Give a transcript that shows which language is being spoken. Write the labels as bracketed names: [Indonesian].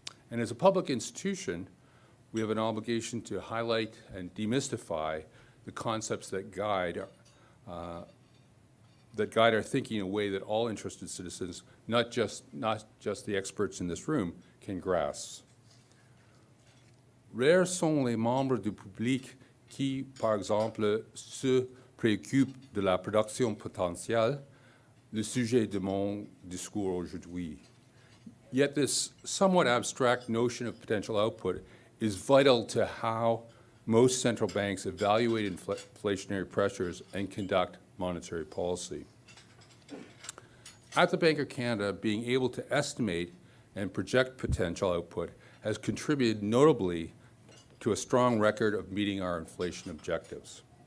[English] And as a public institution, we have an obligation to highlight and demystify the concepts that guide our thinking in a way that all interested citizens, not just the experts in this room, can grasp. [French] Rares sont les membres du public qui, par exemple, se préoccupent de la production potentielle, le sujet de mon discours aujourd'hui. [English] Yet this somewhat abstract notion of potential output is vital to how most central banks evaluate inflationary pressures and conduct monetary policy. At the Bank of Canada, being able to estimate and project potential output has contributed notably to a strong record of meeting our inflation objectives.